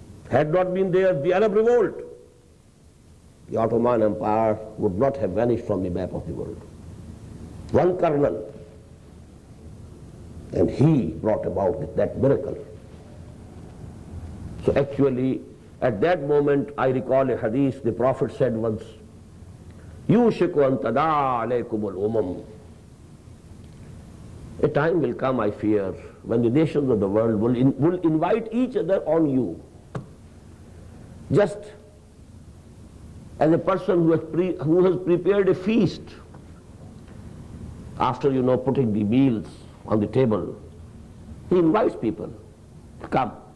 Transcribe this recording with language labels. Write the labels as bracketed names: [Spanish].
[English] Had not been there the Arab revolt, the Ottoman Empire would not have vanished from the map of the world. One colonel, and he brought about that miracle. So actually, at that moment, I recall a hadith, the Prophet said once, [Arabic] يُوشِكُ أَن تَدَاعَ عَلَيْكُمُ الْأُمَمُ. [English] A time will come, I fear, when the nations of the world will invite each other on you. Just as a person who has prepared a feast after, putting the meals on the table, he invites people to come.